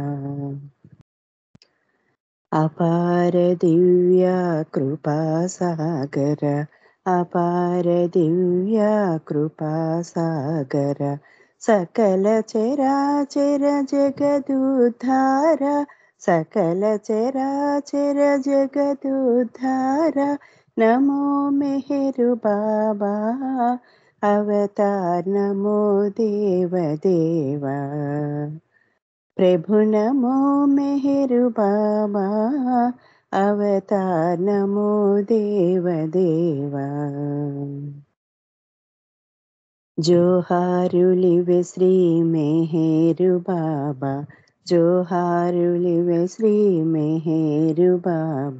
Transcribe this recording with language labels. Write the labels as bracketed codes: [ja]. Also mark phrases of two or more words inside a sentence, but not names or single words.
[sa] అపార దివ్య కృపా సాగర, అపార దివ్య కృపా సాగర, సకల చరాచర జగదుద్ధార, సకల చరాచర జగదుద్ధార. నమో మెహరు బాబా అవతార్ నమో దేవదేవా. प्रभु नमो मेहरु बाबा अवतार नमो देव देवा. [te] జోహారులివే శ్రీ మెహరు బాబా, జోహారులివే శ్రీ మెహరు బాబా.